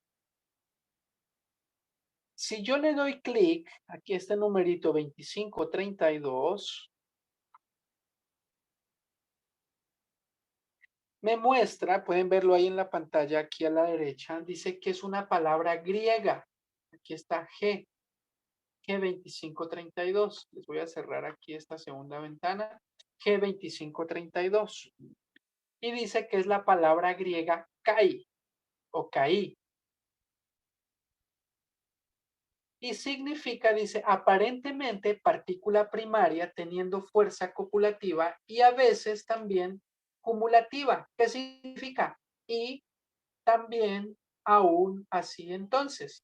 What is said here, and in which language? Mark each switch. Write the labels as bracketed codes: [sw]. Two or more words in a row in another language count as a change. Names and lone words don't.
[es] Si yo le doy clic, aquí este numerito 2532, me muestra, pueden verlo ahí en la pantalla, aquí a la derecha, dice que es una palabra griega. Aquí está G2532. Les voy a cerrar aquí esta segunda ventana. G2532. Y dice que es la palabra griega kai o kai. Y significa, dice, aparentemente partícula primaria teniendo fuerza copulativa y a veces también cumulativa. ¿Qué significa? Y también aún así entonces.